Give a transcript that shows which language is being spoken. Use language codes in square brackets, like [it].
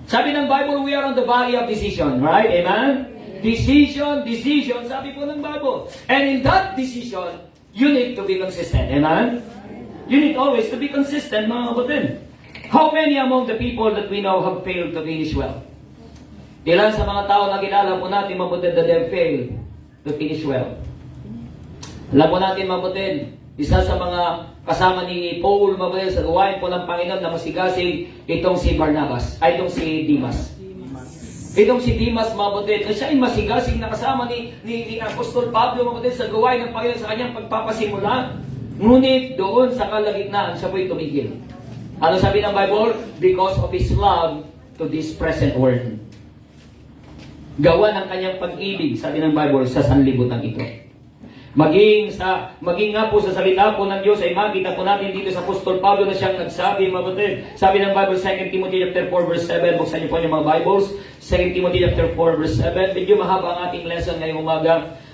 [tl] Sabi ng Bible, [en] we are on the valley of decision, right? Amen? Decision, [tl] sabi po ng Bible. [en] And in that decision, you need to be consistent. Amen? You need always to be consistent, [tl] mga kapatid. [en] How many among the people that we know have failed to finish well? [tl] Ilan sa mga tao na kilala po natin, mga kapatid, [en] that they have failed to finish well? [tl] Alam po natin, mga kapatid, isa sa mga kasama ni Paul, mga kapatid, sa gawain po ng Panginoon na masigasig, itong si Barnabas, ay itong si Dimas. Itong si Dimas, mga kapatid, na siya ay masigasig na kasama ni Apostol Pablo, mga kapatid, sa gawain ng Panginoon sa kanyang pagpapasimula. Ngunit doon sa kalagitnaan, siya po'y tumigil. Ano sabi ng Bible? [en] Because of his love to this present world. [tl] Gawa ng kanyang pag-ibig, sabi ng Bible, sa sanlibutan ito. Maging nga po sa salita po ng Diyos ay makita po natin dito sa Apostol Pablo na siyang nagsabi, mga kapatid. Sabi ng Bible, 2 Timothy chapter 4 verse 7. Buksan niyo po yung mga Bibles. 2 Timothy chapter 4 verse 7. Medyo mahaba ang ating lesson ngayong umaga.